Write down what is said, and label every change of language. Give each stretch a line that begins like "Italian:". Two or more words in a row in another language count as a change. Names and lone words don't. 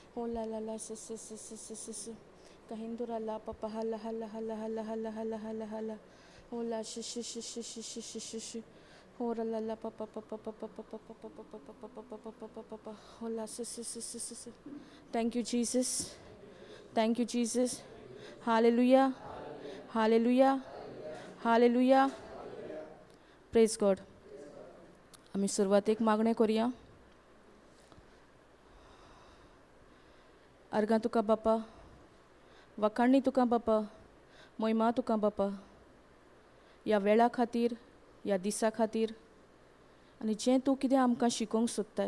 English: Oh la la la si si si si si si si. Kahindura la papa hala hala hala hala hala hala hala hala. Oh la shi shi shi shi shi shi shi shi shi. Oh la la papa papa papa papa papa papa papa papa papa papa. Oh la si si si si si si. Thank you Jesus. Thank you Jesus. Hallelujah. Hallelujah. Hallelujah. Praise God.
Konkani: आम्ही सुरवातेक मागणें करुया. अर्गां तुका बापा, वखाणी तुका बापा, महिमा तुका बापा, ह्या वेळा खातीर, ह्या दिसा खातीर आनी जें तूं कितें आमकां शिकोवंक सोदताय.